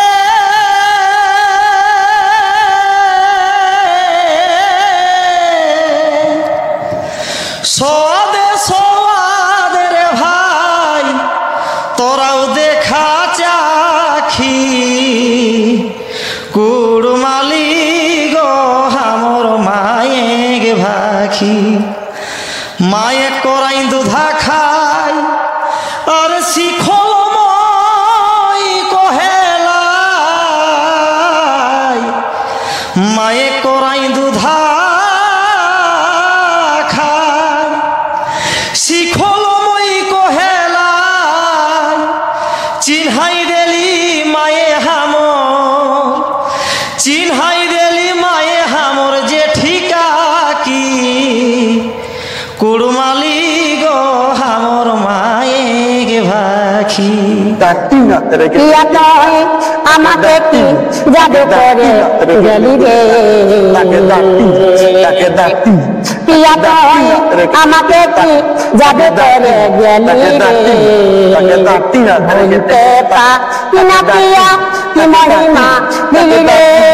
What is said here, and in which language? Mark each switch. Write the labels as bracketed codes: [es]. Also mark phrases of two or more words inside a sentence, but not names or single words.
[kyw] সোয়াদে সোয়াদে রে ভাই তোরাও দেখা চাখি কুড়মালি গো হামর মায়েক ভাখি মায়ে করাই দুধা খাই আর শিখল মই কহেলাই মায়ে করাই দুধা খাই শিখল মই কহেলাই চিনহাই দেলি মায়ে হামর চিনহাই দেলি মায়ে হামর যে ঠিকা কি কুড়মালি গো হামর মায়েকে ভাখি [bn] ইয়া তুই আমাকে কি জাদু করে গেলি রে ইয়া তুই আমাকে কি জাদু করে গেলি রে ভুলতে পারি না পিয়া কি মহিমা দিলি রে